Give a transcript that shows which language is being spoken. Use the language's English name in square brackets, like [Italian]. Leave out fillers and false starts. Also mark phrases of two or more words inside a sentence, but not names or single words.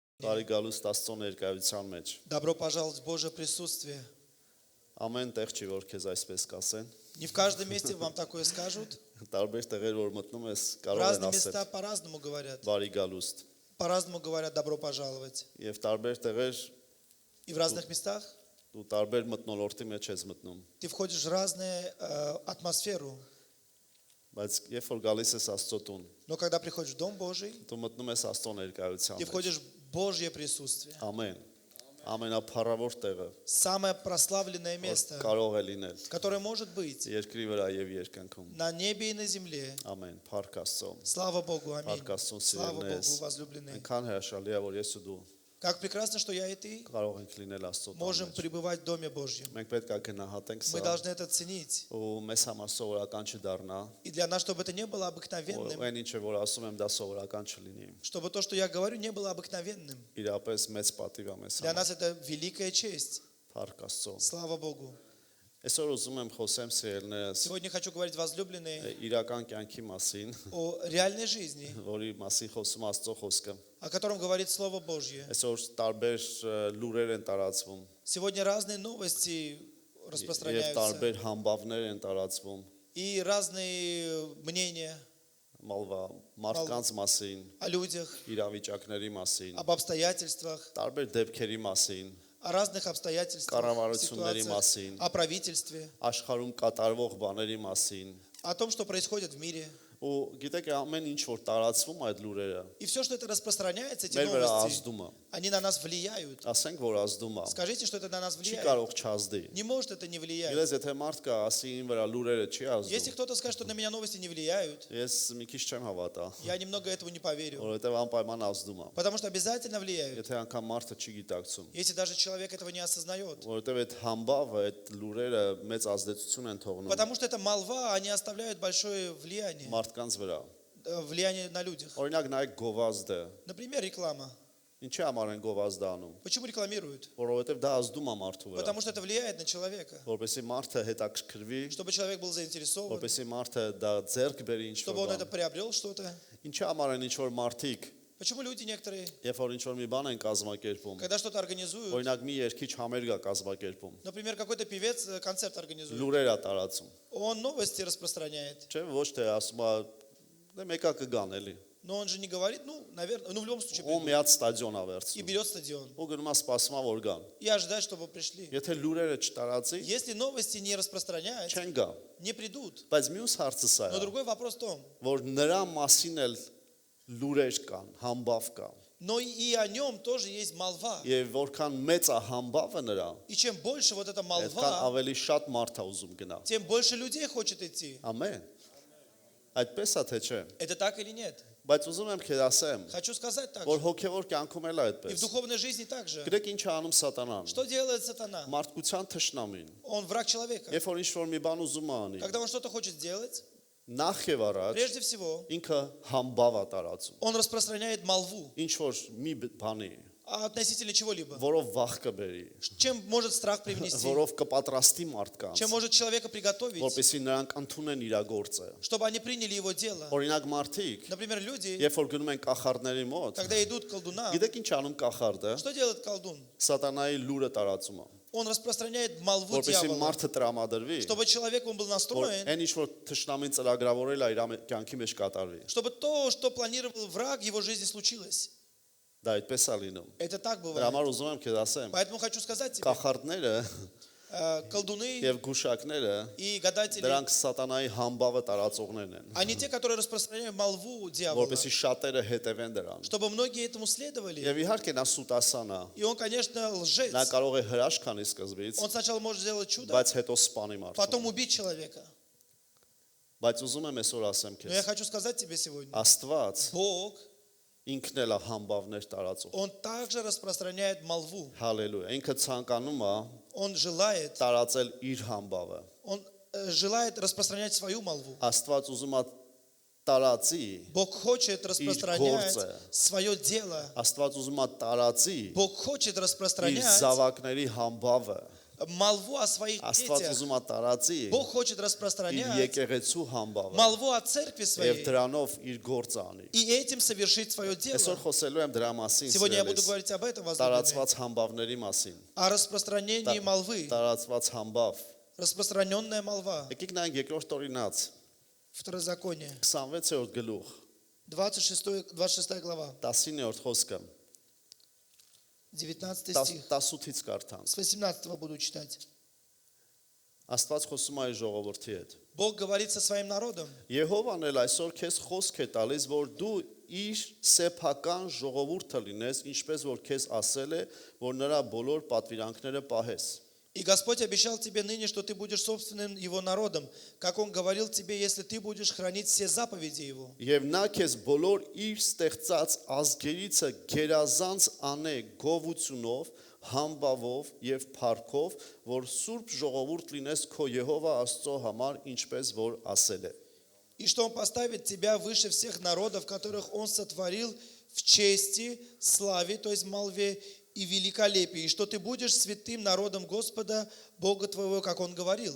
[Armenian] Բարի գալուստ Աստծո ներկայության մեջ։ [Russian] Добро пожаловать в Божье присутствие. [Armenian] Ամեն տեղ չի որ քեզ այսպես կասեն։ [Russian] Не в каждом месте вам такое скажут. [Armenian] Տարբեր տեղեր որ մտնում ես [Russian] В [Armenian] կարող են [Russian] разные [Armenian] ասել [Russian] места по-разному говорят. [Armenian] բարի գալուստ։ [Russian] По-разному говорят добро пожаловать. [Armenian] Եվ տարբեր տեղեր [Russian] И в разных местах [Armenian] դու տարբեր մտնոլորտի մեջ ես мтնում։ [Russian] ты входишь в разную атмосферу. [Armenian] Բայց երբ որ գալիս ես Աստծո տուն, [Russian] Но когда приходишь в Дом Божий, [Armenian] դու մտնում ես Աստծո ներկայության [Russian] ты [Armenian] մեջ։ [Russian] входишь в Божье присутствие. [Armenian] Ամեն։ Ամենափառավոր տեղը, [Russian] Самое прославленное [Armenian] որ [Russian] место, [Armenian] կարող է լինել [Russian] которое может быть [Armenian] երկրի վրա եւ երկնքում։ [Russian] на небе и на земле. [Armenian] Ամեն։ Փառք Աստծո։ [Russian] Слава Богу, аминь. [Armenian] Փառք Աստծո [Russian] Слава Богу, [Armenian] սիրելիներս։ [Russian] возлюбленные. [Armenian] Այնքան հրաշալի է որ ես ու դու [Russian] Как прекрасно, что я и ты [Armenian] կարող ենք լինել Աստծո տանը։ [Russian] можем пребывать в Доме Божьем. [Armenian] Մենք պետք է գնահատենք [Russian] Мы [Armenian] սա [Russian] должны это ценить. [Armenian] ու մեզ համար սովորական չդառնա, [Russian] И для нас, чтобы это не было [Armenian] ու [Russian] обыкновенным, [Armenian] այն ինչը որ ասում եմ դա սովորական չլինի։ [Russian] чтобы то, что я говорю, не было обыкновенным. [Armenian] Իրապես մեծ պատիվ է մեզ [Russian] Для [Armenian] համար։ [Russian] нас это великая честь. [Armenian] Փառք Աստծո։ [Russian] Слава Богу. [Armenian] Այսօր ուզում եմ խոսեմ սիրելիներս [Russian] Сегодня хочу говорить, возлюбленные, [Armenian] իրական կյանքի մասին, [Russian] о реальной жизни, [Armenian] որի մասին խոսում Աստծո խոսքը։ [Russian] о котором говорит Слово Божье. [Armenian] Այսօր տարբեր լուրեր են տարածվում [Russian] Сегодня разные новости [Armenian] եւ [Russian] распространяются [Armenian] տարբեր համբավներ են տարածվում [Russian] и разные мнения [Armenian] մալվա մարդկանց մասին, [Russian] о людях, [Armenian] իրավիճակների մասին, [Russian] об обстоятельствах, [Armenian] տարբեր դեպքերի մասին, [Russian] о разных обстоятельствах, [Armenian] կառավարությունների [Russian] ситуациях, [Armenian] մասին, [Russian] о правительстве, [Armenian] աշխարհում կատարվող բաների մասին։ [Russian] о том, что происходит в мире. [Armenian] Ու գիտեք ամեն ինչ որ տարածվում այդ լուրերը [Russian] И все, что это распространяется, эти [Armenian] մեր վրա [Russian] новости, [Armenian] ազդում է։ [Russian] они на нас влияют. [Armenian] Ասենք որ ազդում է։ [Russian] Скажите, что это на нас [Armenian] Չի [Russian] влияет. [Armenian] կարող չազդի։ [Russian] Не может это не влиять. [Armenian] Գիտես եթե մարդ կա ասի ին վրա լուրերը չի [Russian] Если [Armenian] ազդում։ [Russian] кто-то скажет, что на меня новости не влияют, [Armenian] Ես մի քիչ չեմ հավատա, [Russian] я немного этому не поверю. [Armenian] որովհետև անպայման ազդում է։ [Russian] Потому что обязательно влияют, [Armenian] Եթե անգամ մարդը չի գիտակցում, [Russian] если даже человек этого не осознает. [Armenian] որովհետև այդ համբավը, այդ լուրերը մեծ ազդեցություն են թողնում [Russian] Потому что это молва, они оставляют большое влияние. [Armenian] մարդկանց վրա։ [Russian] Влияние на людях. [Armenian] Օրինակ նայեք գովազդը։ [Russian] Например, реклама. [Armenian] Ինչի համար են գովազդը անում։ [Russian] Почему рекламируют? [Armenian] Որովհետև դա ազդում է մարդու վրա։ [Russian] Потому что это влияет на человека. [Armenian] Որպեսզի մարդը հետաքրքրվի, [Russian] Чтобы человек был заинтересован, [Armenian] որպեսզի մարդը դա ձեռք բերի ինչ-որ [Russian] чтобы он это [Armenian] բան։ [Russian] приобрел что-то. [Armenian] Ինչի համար են ինչ-որ մարդիկ, [Russian] Почему люди некоторые, [Armenian] երբ որ ինչ-որ մի բան են կազմակերպում, [Russian] когда что-то организуют, [Armenian] օրինակ մի երկիչ համերգ է կազմակերպում, [Russian] например, какой-то певец концерт организует, [Armenian] լուրեր է տարածում։ [Russian] он новости распространяет. [Armenian] Չէ՞ ոչ թե ասում է դե մեկա կգան էլի։ [Russian] Но он же не говорит, ну, наверное, ну, в любом случае, [Armenian] Ու [Russian] придут. [Armenian] միած ստադիոն է [Russian] И [Armenian] վերցնում։ [Russian] берет стадион. [Armenian] Ու գնում է սպասում է որ գան։ [Russian] И ожидает, чтобы пришли. [Armenian] Եթե լուրերը չտարածի, [Russian] Если новости не распространяют, [Armenian] չեն գա։ [Russian] не придут. [Armenian] Բայց մյուս հարցը սա [Russian] Но [Armenian] է, [Russian] другой вопрос в том, [Armenian] որ նրա մասին էլ լուրեր կան, համբավ կա։ [Russian] но и о нем тоже есть молва. [Armenian] Եվ որքան մեծ է համբավը նրա, [Russian] И чем больше вот эта [Armenian] այդքան [Russian] молва, [Armenian] ավելի շատ մարդ է ուզում գնա։ [Russian] тем больше людей хочет идти. [Armenian] Ամեն։ Այդպես է թե չէ։ [Russian] Это так или нет? [Armenian] Բայց ուզում եմ քեզ ասեմ, [Russian] Хочу сказать так [Armenian] որ [Russian] же. [Armenian] հոգևոր կյանքում էլ է [Russian] И в [Armenian] այդպես։ [Russian] духовной жизни также. [Armenian] Գրեք ինչ է անում սատանան։ [Russian] Что делает сатана? [Armenian] Մարդկության թշնամին։ [Russian] Он враг человека. [Armenian] Երբ որ ինչ-որ մի բան уզում է անի, [Russian] Когда он что-то хочет сделать, [Armenian] նախ եւ առաջ [Russian] прежде всего, [Armenian] ինքը համբավ է տարածում։ [Russian] он распространяет молву [Armenian] Ինչ որ մի բանի, [Russian] относительно чего-либо. [Armenian] որով վախ կբերի, [Russian] Чем может страх привнести? [Armenian] որով կպատրաստի մարդկանց, [Russian] Чем может человека приготовить, [Armenian] որպեսզի նրանք ընդունեն իր գործը։ [Russian] чтобы они приняли его дело? [Armenian] Օրինակ մարդիկ, [Russian] Например, люди, [Armenian] երբ որ գնում են կախարդների մոտ, [Russian] когда идут к колдунам, [Armenian] գիտեք ինչ անում կախարդը, [Russian] что делает колдун? [Armenian] սատանայի լուրը տարածում է, [Russian] Он распространяет молву [Armenian] որպեսզի [Russian] дьявола, [Armenian] մարդը տրամադրվի, [Russian] чтобы человек он был [Armenian] որ [Russian] настроен, [Armenian] այն ինչ որ թշնամին ծրագրավորել է իր կյանքի մեջ կատարվի։ [Russian] чтобы то, что планировал враг в его жизни, случилось. [Armenian] Դա այդպես է լինում։ [Russian] Это так [Armenian] Դրա [Russian] бывает. [Armenian] համար ուզում եմ քեզ ասեմ, [Russian] Поэтому хочу сказать тебе, [Armenian] կախարդները [Russian] колдуны [Armenian] եւ գուշակները [Russian] и гадатели, [Armenian] դրանք սատանայի համբավը տարածողներն են, [Russian] они те, которые распространяют молву дьявола, [Armenian] որպեսզի շատերը հետևեն дրան։ [Russian] чтобы многие этому следовали. [Armenian] Եվ իհարկե նա սուտասան է, [Russian] И он, конечно, лжец. [Armenian] նա կարող է հրաշք անի սկզբից, [Russian] Он сначала может сделать чудо, [Armenian] բայց հետո սպանի մարդուն։ [Russian] потом убить человека. [Armenian] Բայց уզում եմ այսօր ասեմ [Russian] Но я [Armenian] քեզ, [Russian] хочу сказать тебе сегодня, [Armenian] Աստված [Russian] Бог, [Armenian] ինքն էլ է համբավներ տարածող։ [Russian] Он также распространяет молву. [Armenian] Հալելույա։ Ինքը ցանկանում է [Russian] Он желает, [Armenian] տարածել իր համբավը։ [Russian] Он желает распространять свою молву. [Armenian] Աստված ուզում է տարածի, [Russian] Бог хочет распространять [Armenian] գործը։ [Russian] свое дело. [Armenian] Աստված ուզում է տարածի [Russian] Бог хочет [Armenian] իր [Russian] распространять [Armenian] զավակների համբավը։ [Russian] молву о своих [Armenian] Աստված [Russian] детях. [Armenian] ուզում է տարածի [Russian] Бог хочет [Armenian] իր [Russian] распространять [Armenian] եկեղեցու համբավը [Russian] молву о церкви [Armenian] եւ [Russian] своей [Armenian] դրանով իր գործը անի։ [Russian] и этим совершить свое [Armenian] Այսօր [Russian] дело. [Armenian] խոսելու եմ դրա մասին, [Russian] Сегодня я буду [Armenian] սիրելիս, [Russian] говорить об этом, возлюбленные, [Armenian] տարածված համբավների մասին։ [Russian] о распространении молвы, [Armenian] Տարածված համբավ։ [Russian] распространенная молва. [Armenian] Եկեք նայենք երկրորդ օրինաց, [Russian] Второзаконие, [Armenian] 26-րդ գլուխ, [Russian] 26 глава, [Armenian] 19-րդ խոսքը, [Russian] 19 стих. [Armenian] 18-ից կարդամ։ [Russian] С 18 буду читать. [Armenian] Աստված խոսում է իր ժողովրդի հետ։ [Russian] Бог говорит со своим народом. [Armenian] Եհովան էլ այսօր քեզ խոսք է տալիս, որ դու իր սեփական ժողովուրդը լինես, ինչպես որ քեզ ասել է, որ նրա բոլոր պատվիրանքները պահես։ [Russian] И Господь обещал тебе ныне, что ты будешь собственным Его народом, как Он говорил тебе, если ты будешь хранить все заповеди Его. [Armenian] Եվ նա քեզ բոլոր իր ստեղծած ազգերիցը գերազանց անե գովությունով, համբավով եւ փառքով, որ սուրբ ժողովուրդ լինես քո Եհովա Աստծո համար, ինչպես որ ասել է։ [Russian] И что Он поставит тебя выше всех народов, которых Он сотворил в чести, славе, то есть молве, и великолепии, и что ты будешь святым народом Господа, Бога твоего, как Он говорил.